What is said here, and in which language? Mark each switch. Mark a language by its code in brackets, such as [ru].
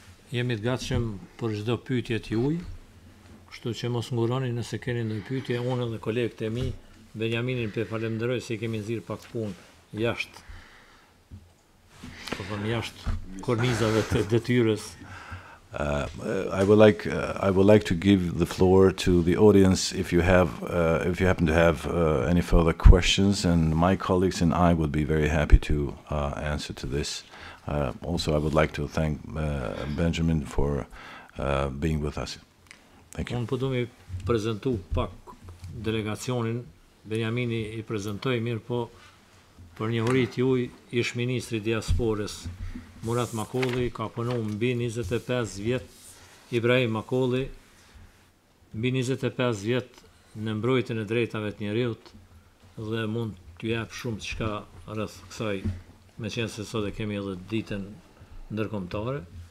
[sq] Jemi të gatshëm për çdo pyetje të juaj, kështu që mos nguroni nëse keni ndonjë pyetje. Unë dhe kolegët e mi, Benjaminin pe falenderoj se kemi nxirr pak punë jashtë. Po them jashtë kornizave të detyrës. [en] I would like to give the floor to the audience if you happen to have any further questions, and my colleagues and I would be very happy to answer to this. Also, I would like to thank Benjamin for being with us. Thank you. [sq] Unë po du mi prezentu pak delegacionin, Benjamini I prezentoj mirë, po për njohurit juaj ish ministri diasporës Murat Makolli ka punuar mbi 25 vjet, Ibrahim Makolli mbi 25 vjet në mbrojtjen e drejtave të njerëzit dhe mund t'ju jap shumë çka rreth kësaj, meqense sot e kemi edhe ditën ndërkombëtare.